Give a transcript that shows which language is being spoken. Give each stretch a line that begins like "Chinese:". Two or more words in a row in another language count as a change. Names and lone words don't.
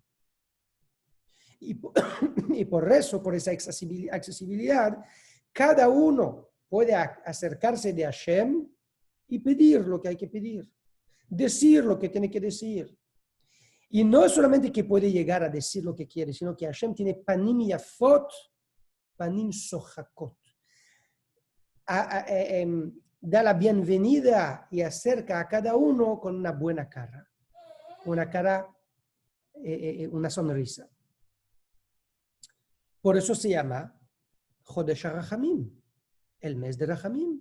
Spanish: Y por eso, por esa accesibilidad, cada uno puede acercarse de Hashem y pedir lo que hay que pedir, decir lo que tiene que decir. Y no es solamente que puede llegar a decir lo que quiere, sino que Hashem tiene
Hebrew: פנים יפות, פנים שוחקות.
Spanish: Da la bienvenida y acerca a cada uno con una buena cara, una sonrisa. Por eso se llama Jodesh HaRachamim, el mes de Rachamim.